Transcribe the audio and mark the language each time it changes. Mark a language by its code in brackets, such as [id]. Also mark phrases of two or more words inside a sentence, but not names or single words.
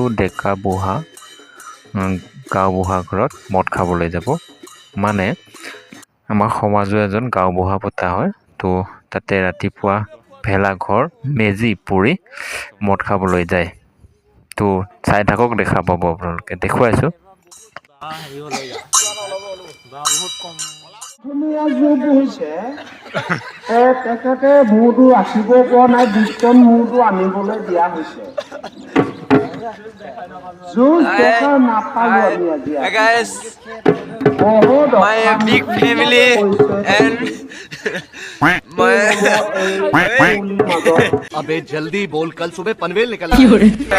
[as] ডেকা বুঢ়া গাঁওবুঢ়া ঘৰত মদ খাবলৈ যাব মানে আমাৰ সমাজৰ এজন গাঁওবুঢ়া পতা হয় তো তাতে ৰাতিপুৱা ভেলাঘৰ মেজি পুৰি মদ খাবলৈ যায় তো চাই থাকক দেখা পাব আপোনালোকে দেখুৱাইছোঁ তেখেতে মূৰটো ৰাখিব পৰা নাই বিষ্টন মূৰটো আনিবলৈ দিয়া হৈছে [en] Hey guys, my big family and my [hi] अबे जल्दी बोल कल सुबह पनवेल निकल কি hore